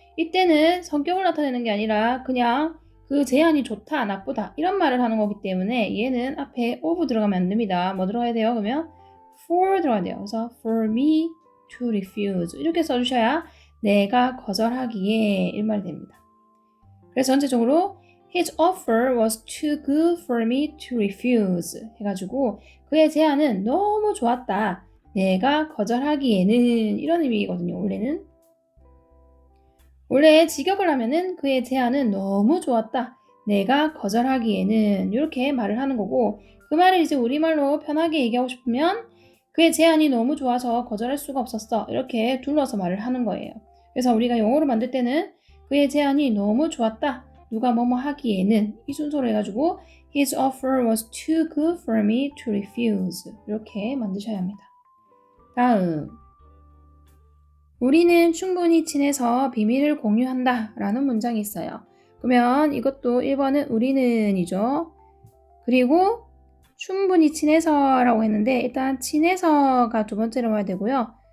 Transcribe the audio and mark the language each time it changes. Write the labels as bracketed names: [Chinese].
[Korean] 이때는 성격을 나타내는 게 아니라 그냥 그 제안이 좋다, 나쁘다 이런 말을 하는 거기 때문에 얘는 앞에 of 들어가면 안 됩니다. 뭐 들어가야 돼요? 그러면 for 들어가야 돼요. 그래서 [English] for me to refuse [Korean] 이렇게 써주셔야 내가 거절하기에 이 말이 됩니다. 그래서 전체적으로 [English] His offer was too good for me to refuse [Korean] 해가지고 그의 제안은 너무 좋았다. 내가 거절하기에는 이런 의미거든요. 원래 직역을 하면은 그의 제안은 너무 좋았다. 내가 거절하기에는 이렇게 말을 하는 거고 그 말을 이제 우리말로 편하게 얘기하고 싶으면 그의 제안이 너무 좋아서 거절할 수가 없었어. 이렇게 둘러서 말을 하는 거예요. 그래서 우리가 영어로 만들 때는 그의 제안이 너무 좋았다. 누가 뭐뭐 하기에는 이 순서로 해가지고 [English] His offer was too good for me to refuse. [Korean] 이렇게 만드셔야 합니다. 다음 우리는 충분히 친해서 비밀을 공유한다 라는 문장이 있어요. 그러면 이것도 1번은 우리는이죠. 그리고 충분히 친해서 라고 했는데 일단 친해서가 두 번째로 와야 되고요.